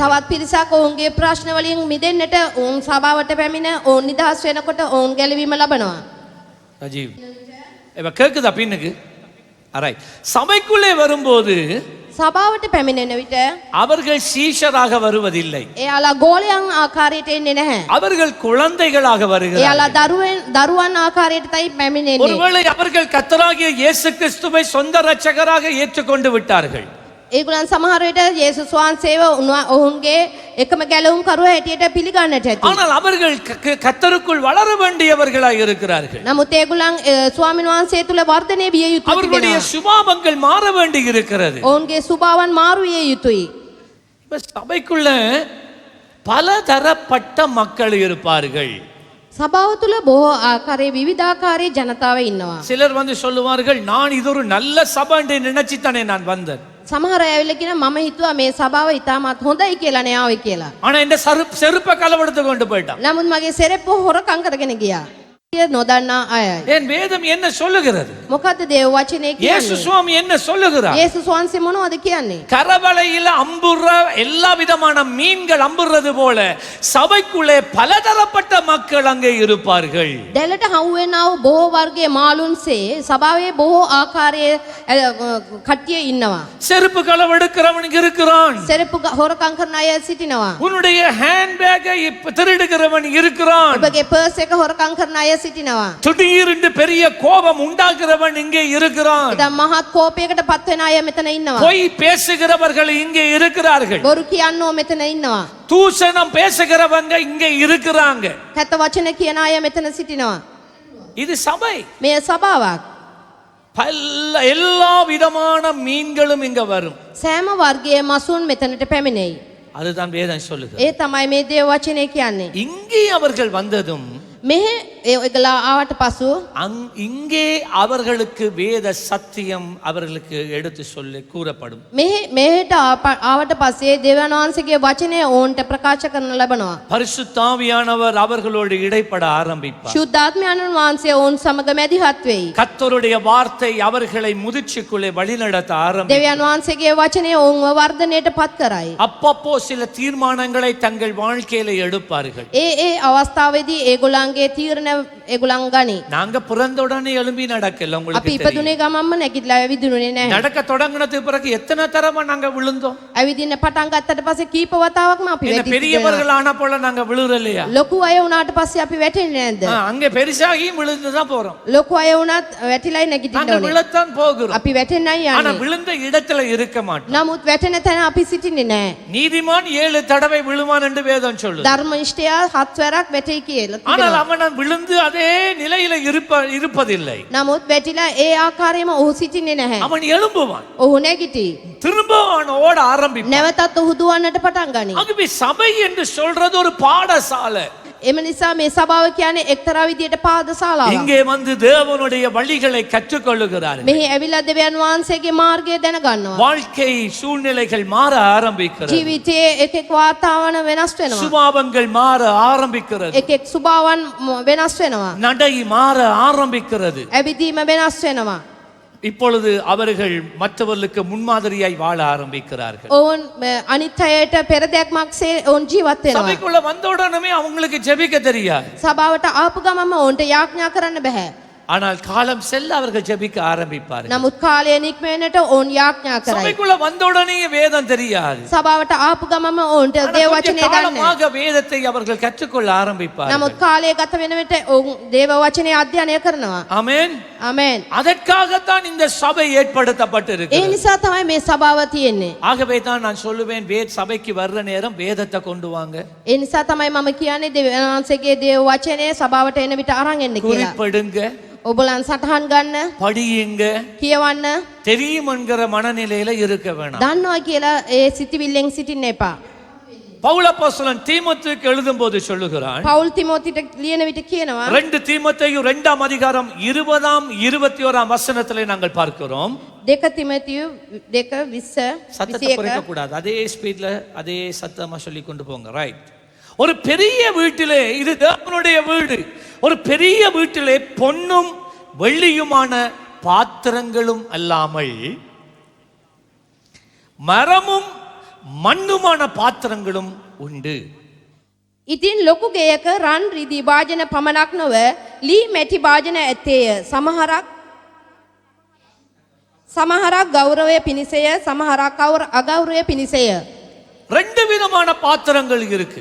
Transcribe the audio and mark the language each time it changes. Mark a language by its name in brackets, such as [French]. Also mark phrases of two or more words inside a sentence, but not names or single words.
[Sinhala] තවත් පිරිසක් ඔවුන්ගේ ප්‍රශ්න වලින් මිදෙන්නට ඔවුන් සභාවට පැමිණ ඔවුන් නිදහස් වෙනකොට ඔවුන් ගැලවීම ලබනවා. [Tamil] ராஜீவ் இப்ப கேக்குதா பின்னுக்கு ரைட். சபைக்குள்ளே வரும்போது [Sinhala] සභාවට පැමිණෙන විට [Tamil] அவர்கள் சீஷராக வருவதில்லை. [Sinhala] එයාලා ගෝලයන් ආකාරයට එන්නේ නැහැ. [Tamil] அவர்கள் குழந்தைகளாக வருகிறார்கள். [Sinhala] එයාලා දරුවන් ආකාරයට තමයි පැමිණෙන්නේ. [Tamil] ஒருவேளை அவர்கள் கர்த்தராகிய இயேசு கிறிஸ்துவை சொந்த இரட்சகராக ஏற்றுக்கொண்டு விட்டார்கள். [Sinhala] ඒගොල්ලන් සමහර විට යේසුස් වහන්සේව ඔවුන්ගේ එකම ගැලවුම් කරුවා හැටියට පිළිගන්නට ඇති. [Tamil] ஆனால் அவர்கள் கர்த்தருக்குள் வளர வேண்டியவர்களாய் இருக்கிறார்கள். [Sinhala] නමුත් ඒගොල්ලන් ස්වාමීන් වහන්සේ තුල වර්ධනය විය යුතුයි. [Tamil] அவர்களுடைய சுபாவங்கள் மாற வேண்டி இருக்கிறது. [Sinhala] ඔවුන්ගේ ස්වභාවන් මාරු විය යුතුයි. [Tamil] இப்ப சபைக்குள்ள பலதரப்பட்ட மக்கள் இருப்பார்கள். [Sinhala] සභාව තුල බොහෝ ආකාරයේ විවිධාකාරයේ ජනතාව ඉන්නවා. [Tamil] சிலர் வந்து சொல்லுவார்கள், நான் இது ஒரு நல்ல சபை என்று நினைச்சித்தானே நான் வந்தேன். [Sinhala] සමහර අය ඇවිල්ලා කියන මම හිතුවා මේ සභාව ඉතාමත් හොඳයි කියලා නේ ආවේ කියලා. [Tamil] ஆனா இந்த செருப்பை களவெடுத்து கொண்டு போயிட்டான். [Sinhala] නමුත් මගේ සෙරෙප්පුව හොරකම් කරගෙන ගියා. නොදන්නා අයයි. [Tamil] என் வேதம் என்ன சொல்லுகிறது? [Sinhala] මොකද්ද දේව වචනේ [Tamil] இயேசு [Sinhala] කියන්නේ? [Tamil] சுவாமி என்ன சொல்லுகிறார்? [Sinhala] යේසුස් වහන්සේ මොනවද කියන්නේ? [Tamil] கரவளையில அம்புற எல்லா விதமான மீன்கள் அம்புறது போல சபைக்குள்ளே பலதரப்பட்ட மக்கள் அங்கே இருப்பார்கள். [Sinhala] දැලට හවු වෙනා වූ බොහෝ වර්ගයේ මාළුන්සේ සභාවේ බොහෝ ආකාරයේ කට්ටිය ඉන්නවා. [Tamil] செருப்பு களவெடுக்கிறவன் இருக்கிறான். [Sinhala] සෙරෙප්පු හොරකම් කරන අය සිටිනවා. [Tamil] உன்னுடைய ஹேண்ட்பேக்கை திருடுகிறவன் இருக்கிறான். [Sinhala] ඔබගේ පර්ස් එක හොරකම් කරන අය සිටිනවා. [Tamil] திடீரென்று பெரிய கோபம் உண்டாக்குறவன் இங்கே இருக்கிறான். [Sinhala] දැන් මහත් කෝපයකට පත් වෙන අය මෙතන ඉන්නවා. [Tamil] பொய் பேசுகிறவர்கள் இங்கே இருக்கிறார்கள். [Sinhala] බොරු කියන්නෝ මෙතන ඉන්නවා. [Tamil] தூஷணம் பேசுகிறவங்க இங்கே இருக்கிறாங்க. [Sinhala] කැත වචන කියන අය මෙතන සිටිනවා. [Tamil] இது சபை. [Sinhala] මේ සභාවක්. [Tamil] எல்லா விதமான மீன்களும் இங்க வரும். [Sinhala] සෑම වර්ගයේ මසුන් මෙතනට පැමිණෙයි. [Tamil] அதுதான் வேதம் சொல்லுது. [Sinhala] ඒ තමයි මේ දේව වචනේ කියන්නේ. [Tamil] இங்கே அவர்கள் வந்ததும் [Sinhala] මෙහෙ ඒගොල්ලෝ ආවට පසු [Tamil] இங்கே அவர்களுக்கு வேத சத்தியம் அவர்களுக்கு எடுத்து சொல்லி கூறப்படும். [Sinhala] මෙහෙට ආවට පස්සේ දෙවියන් වහන්සේගේ වචනය ඕන්ට ප්‍රකාශ කරන්න ලබනවා. [Tamil] பரிசுத்த ஆவியானவர் அவர்களோடு இடைப்பட ஆரம்பிப்பார். [Sinhala] ශුද්ධාත්මයන්න් වහන්සේ ඕන් සමග මැදිහත් වෙයි. [Tamil] கர்த்தருடைய வார்த்தை அவர்களை முதிர்ச்சிக்குள்ளே வழிநடத்த ஆரம்பிக்கும். [Sinhala] දෙවියන් වහන්සේගේ වචනය ඕන්ව වර්ධනයට පත් කරයි. [Tamil] அப்பப்போ சில தீர்மானங்களை தங்கள் வாழ்க்கையில எடுப்பார்கள். [Sinhala] ඒ අවස්ථාවේදී ඒගොල්ලන්ගේ තීරණ ඒගොල්ලන් ගනි. [Tamil] நாங்க பிறந்த உடனே எழும்பி நடக்கல. [Sinhala] අපි [Tamil] உங்களுக்கு தெரியும். [Sinhala] ඉපදුනේ ගමන්ම නැගිටලා ඇවිදිනුනේ නැහැ. [Tamil] நடக்க தொடங்கினதுக்கு பிறகு எத்தனை தரமா நாங்க விழுந்தோம்? [Sinhala] ඇවිදින්න පටන් ගත්තට පස්සේ කීප වතාවක්ම අපි [Tamil] என்ன [Sinhala] වැටිලා. [Tamil] பெரியவர்கள் ஆன போல நாங்க விழுறலையா? [Sinhala] ලොකු අය වුණාට පස්සේ අපි වැටෙන්නේ නැද්ද? [Tamil] அங்க பெருசாகியும் விழுந்து தான் போறோம். [Sinhala] ලොකු අය වුණත් වැටිලායි නැගිටින්න [Tamil] நாங்க [Sinhala] ඕනේ. [Tamil] விழத்தான் போகிறோம். [Sinhala] අපි වැටෙන්නයි [Tamil] ஆனா [Sinhala] යන්නේ. [Tamil] விழுந்த இடத்துல இருக்க மாட்டோம். [Sinhala] නමුත් වැටෙන තැන අපි සිටින්නේ නැහැ. [Tamil] நீதிமான் 7 தடவை விழுவான் என்று வேதம் சொல்லுது. [Sinhala] ධර්මනිෂ්ඨයා 7 වරක් වැටෙයි කියලා [Tamil] ஆனால் [Sinhala] තිබෙනවා. [Tamil] அவன் விழுந்து அதே நிலையில இருப்பதில்லை. [Sinhala] නමුත් වැටිලා ඒ ආකාරයෙන්ම ඔහු සිටින්නේ නැහැ. [Tamil] அவன் எழும்புவான். [Sinhala] ඔහු නැගිටි. [Tamil] திரும்ப அவன் ஓட ஆரம்பிப்பான். [Sinhala] නැවතත් ඔහු දුවන්නට පටන් ගනී. [Tamil] ஆகவே சபை என்று சொல்றது ஒரு பாடசாலை. [Sinhala] එම නිසා මේ සභාව කියන්නේ එක්තරා විදියට පාදශාලාවක්. [Tamil] இங்கே வந்து தேவனுடைய வழிகளை கற்றுக்கொள்ளுகிறார்கள். [Sinhala] මෙහි ඇවිල්ලා දෙවියන් වහන්සේගේ මාර්ගය දැනගන්නවා. [Tamil] வாழ்க்கை சூழ்நிலைகள் மாற ஆரம்பிக்கிறது. [Sinhala] ජීවිතයේ එක් වාතාවරණ වෙනස් වෙනවා. [Tamil] சுபாவங்கள் மாற ஆரம்பிக்கிறது. [Sinhala] එක් ස්වභාවයන් වෙනස් වෙනවා. [Tamil] நடை மாற ஆரம்பிக்கிறது. [Sinhala] ඇවිදීම වෙනස් වෙනවා. [Tamil] இப்பொழுது அவர்கள் மற்றவர்களுக்கு முன்மாதிரியாய் வாழ ஆரம்பிக்கிறார்கள். [Sinhala] ඔවුන් අනිත් අයට පෙරදැක්මක්සේ ඔවුන් ජීවත් වෙනවා. [Tamil] சபைக்குள்ள வந்த உடனே அவங்களுக்கு ஜெபிக்க தெரியாது. [Sinhala] සභාවට ආපු ගමන්ම ඔවුන්ට යාඥා කරන්න බෑ. [Tamil] ஆனால் காலம் செல்ல அவர்கள் ஜெபிக்க ஆரம்பிப்பார்கள். [Sinhala] නමුත් කාලය නික්මෙන්නට ඔවුන් යාඥා කරයි. [Tamil] சபைக்குள்ள வந்த உடனே வேதம் தெரியாது. [Sinhala] සභාවට ආපු ගමන්ම ඔවුන්ට දේව වචනේ දන්නේ. [Tamil] காலமாக வேதத்தை அவர்கள் கற்றுக்கொள்ள ஆரம்பிப்பார்கள். [Sinhala] නමුත් කාලය ගත වෙන විට ඔවුන් දේව වචනේ අධ්‍යයනය කරනවා. [Tamil] ஆமென். [Sinhala] ආමෙන්. [Tamil] அதற்காகத்தான் இந்த சபை [Sinhala] ඒ [Tamil] ஏற்படுத்தப்பட்டிருக்கிறது. [Sinhala] නිසා තමයි මේ සභාව තියෙන්නේ. [Tamil] ஆகவே தான் நான் சொல்லுவேன் சபைக்கு வர்ற நேரம் வேதத்தை கொண்டு வாங்க. [Sinhala] ඒ නිසා තමයි මම කියන්නේ දෙවියන් වහන්සේගේ දේව වචනේ සභාවට එන විට අරන් එන්න කියලා. [Tamil] குறிப்பிடுங்க, [Sinhala] ඔබලන් සටහන් ගන්න, [Tamil] படியுங்க, [Sinhala] කියවන්න, [Tamil] தெரியும் என்கிற மனநிலையில இருக்க வேணாம். [Sinhala] දන්නවා කියලා ඒ සිතිවිල්ලෙන් සිටින්න එපා. [Tamil] பவுல் அப்போஸ்தலன் தீமோத்தேயுக்கு எழுதும்போது சொல்லுகிறான், [Sinhala] පවුල් තිමෝතිට ලියන විට කියනවා [Tamil] 2 தீமோத்தேயு 2ஆம் அதிகாரம் 20ஆம் 21ஆம் வசனத்திலே நாங்கள் பார்க்கிறோம். [Sinhala] දෙක තිමතියු 2:20 [Tamil] சத்தத்தை குறைக்க கூடாது. அதே ஸ்பீட்ல அதே சத்தமா சொல்லி கொண்டு போங்க. ரைட். ஒரு பெரிய வீட்டிலே, இது தேவனுடைய வீடு, ஒரு பெரிய வீட்டிலே பொன்னும் வெள்ளியுமான பாத்திரங்களும் அல்லாமல் மரமும் மண்ணுமான பாத்திரங்களும் உண்டு. [Sinhala] ඉතින් ලොකු ගෙයක රන් රිදී වාජන පමණක් නොව ලී මැටි වාජන ඇත්තේය. සමහරක් ගෞරවය පිණිසය, සමහරක් අගෞරවය පිණිසය. [Tamil] 2 விதமான பாத்திரங்கள் இருக்கு.